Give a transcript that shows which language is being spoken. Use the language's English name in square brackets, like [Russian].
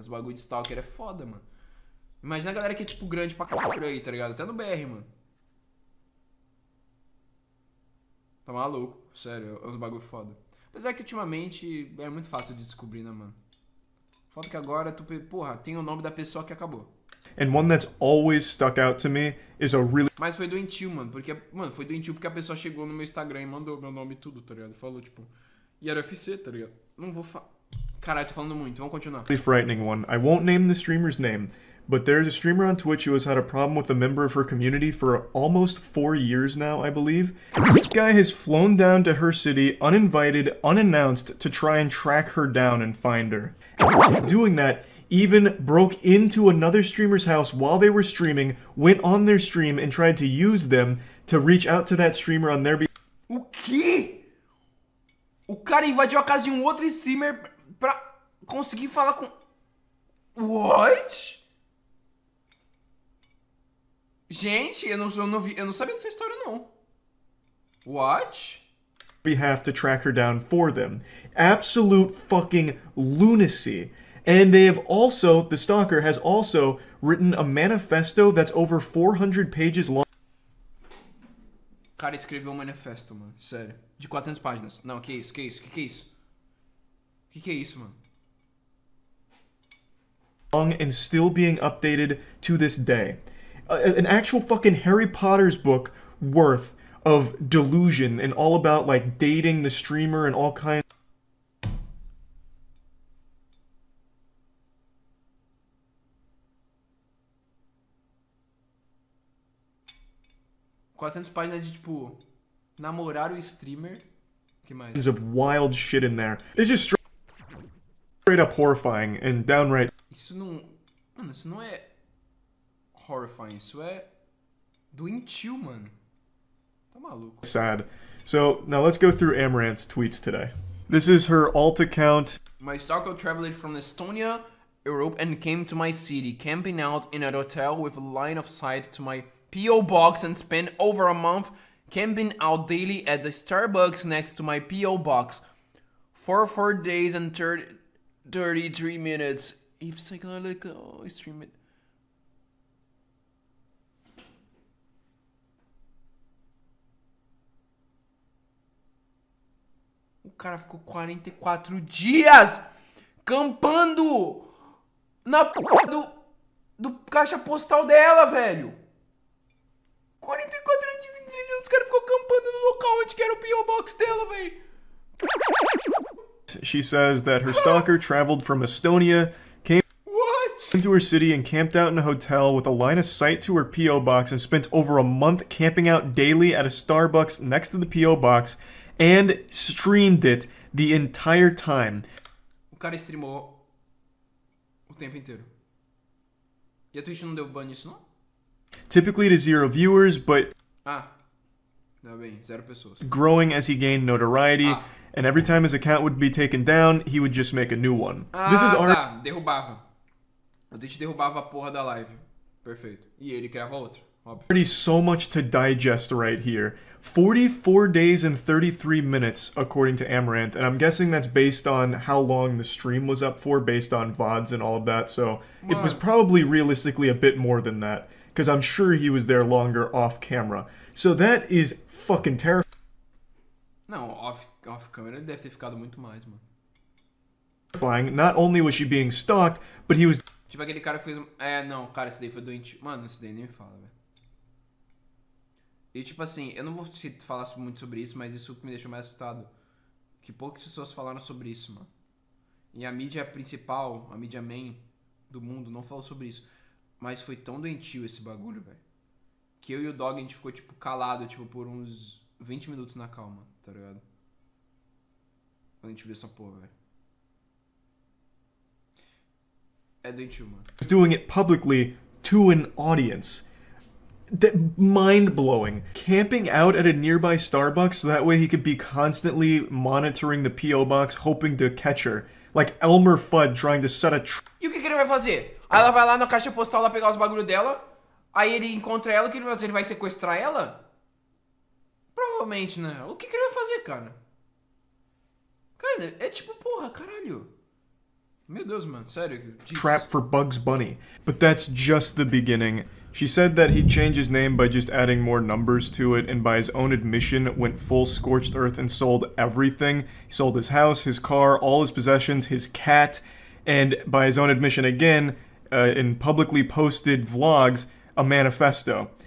[Portuguese] Os bagulho de stalker é foda, mano. Imagina a galera que é tipo grande pra caralho aí, tá ligado? Até no BR, mano. Tá maluco, sério, é uns bagulho foda. Apesar que ultimamente é muito fácil de descobrir, né, mano? Foda que agora tu, porra, tem o nome da pessoa que acabou. [English] And one that's always stuck out to me is a really... [Portuguese] Mas foi doentio, mano, porque, mano, foi doentio porque a pessoa chegou no meu Instagram e mandou meu nome e tudo, tá ligado? Falou, tipo, e era UFC, tá ligado? Não vou falar. Caralho, tô falando muito, vamos continuar. [English] frightening one. I won't name the streamer's name, but there's a streamer on Twitch who has had a problem with a member of her community for almost 4 years now, I believe. This guy has flown down to her city, uninvited, unannounced, to try and track her down and find her. Doing that, even broke into another streamer's house while they were streaming, went on their stream, and tried to use them to reach out to that streamer on their behalf. [Portuguese] O quê? O cara invadiu a casa de um outro streamer pra conseguir falar com... [English] What? [Portuguese] Gente, eu não sabia dessa história, não. [English] What? behalf to track her down for them. Absolute fucking lunacy. And they have also, the stalker has also written a manifesto that's over 400 pages long. [Portuguese] O cara escreveu um manifesto, mano. Sério. De 400 páginas. Não, que isso? Que isso? Que é isso? Que é isso, mano? [English] And still being updated to this day. An actual fucking Harry Potter's book worth of delusion and all about like dating the streamer and all kinds. [Portuguese] 400 páginas de, tipo, namorar o streamer. Que mais? [English] Of wild shit in there. It's just straight up horrifying and downright. [Portuguese] Isso não... Mano, isso não é horrifying. Isso é doentio, mano. Tá maluco. [English] Sad. So, now let's go through Amarant's tweets today. This is her alt account. My stalker traveled from Estonia, Europe, and came to my city, camping out in a hotel with a line of sight to my P.O. box and spent over a month camping out daily at the Starbucks next to my P.O. box. For 4 days and 33 minutes. Psychological stream it. [Portuguese] O cara ficou 44 dias campando na porra do caixa postal dela, velho. 44 dias em 3 minutos, o cara ficou campando no local onde que era o P.O. Box dela, velho. [English] She says that her stalker traveled from Estonia, came into her city and camped out in a hotel with a line of sight to her P.O. box and spent over a month camping out daily at a Starbucks next to the P.O. box and streamed it the entire time. [Portuguese] O cara streamou o tempo inteiro. E a Twitch não deu ban nisso, não? [English] Typically to 0 viewers, but [Portuguese] Ah, tá bem, 0 pessoas. [English] growing as he gained notoriety, and every time his account would be taken down, he would just make a new one. This is [Portuguese] tá, derrubava. A Twitch derrubava a porra da live. Perfeito. E ele criava outra, óbvio. [English] already so much to digest right here. 44 days and 33 minutes, according to Amarant, and I'm guessing that's based on how long the stream was up for, based on VODs and all of that, so it was probably realistically a bit more than that, because I'm sure he was there longer off camera. So that is fucking terrifying. [Portuguese] Não, off câmera ele deve ter ficado muito mais, mano. [English] Not only was she being stalked, but he was [Portuguese] Tipo aquele cara que fez... não, cara, esse daí foi doente. Mano, esse daí nem me fala, velho. E tipo assim, eu não vou falar muito sobre isso, mas isso me deixou mais assustado. Que poucas pessoas falaram sobre isso, mano. E a mídia principal, a mídia main do mundo não falou sobre isso. Mas foi tão doentio esse bagulho, velho. Que eu e o Dog, a gente ficou, tipo, calado, tipo, por uns 20 minutos na calma, tá ligado? Quando a gente viu essa porra, velho. É doentio, mano. [English] doing it publicly to an audience. Mind-blowing. Camping out at a nearby Starbucks so that way he could be constantly monitoring the P.O. box, hoping to catch her. Like Elmer Fudd trying to set a [Portuguese] E o que ele vai fazer? Aí ela vai lá na caixa postal lá pegar os bagulho dela. Aí ele encontra ela, o que ele vai fazer? Ele vai sequestrar ela? Provavelmente, né? O que ele vai fazer, cara? Cara, é tipo, porra, caralho. Meu Deus, mano, sério. [English] trap for Bugs Bunny. But that's just the beginning. She said that he'd change his name by just adding more numbers to it, and by his own admission, went full scorched earth and sold everything. He sold his house, his car, all his possessions, his cat, and by his own admission again, in publicly posted vlogs, a manifesto.